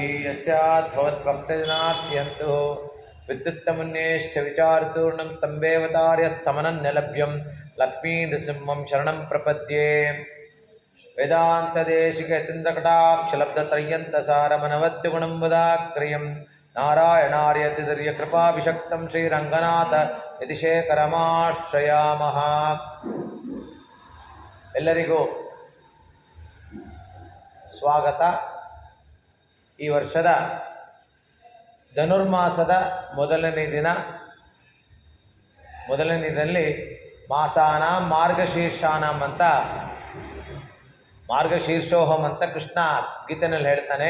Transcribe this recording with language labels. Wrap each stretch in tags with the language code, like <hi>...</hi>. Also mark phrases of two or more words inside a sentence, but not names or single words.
<sa>यस्यात् भवद्भक्तजनार्त्यन्तु विद्युत्तमुन्नेश्च विचारतूर्णं तं देवतार्यस्तमनन्यलभ्यं लक्ष्मीनृसिंहं शरणं प्रपद्ये। वेदान्तदेशिकयतीन्द्रकटाक्षलब्धत्रय्यन्तसारमनवद्यगुणं वदाक्रियं नारायणार्यतिदर्यकृपाभिषक्तं श्रीरङ्गनाथ ಯತಿಶೇಖರಮಾಶ್ರಯಾಮಃ.</sa> <kn>ಎಲ್ಲರಿಗೂ ಸ್ವಾಗತ. ಈ ವರ್ಷದ ಧನುರ್ಮಾಸದ ಮೊದಲನೇ ದಿನ. ಮೊದಲನೇದಲ್ಲಿ</kn> <sa>ಮಾಸಾನ ಮಾರ್ಗಶೀರ್ಷಾನಂ</sa> <kn>ಅಂತ ಮಾರ್ಗಶೀರ್ಷೋಹಂ ಅಂತ ಕೃಷ್ಣ ಗೀತೆಯಲ್ಲಿ ಹೇಳ್ತಾನೆ.</kn>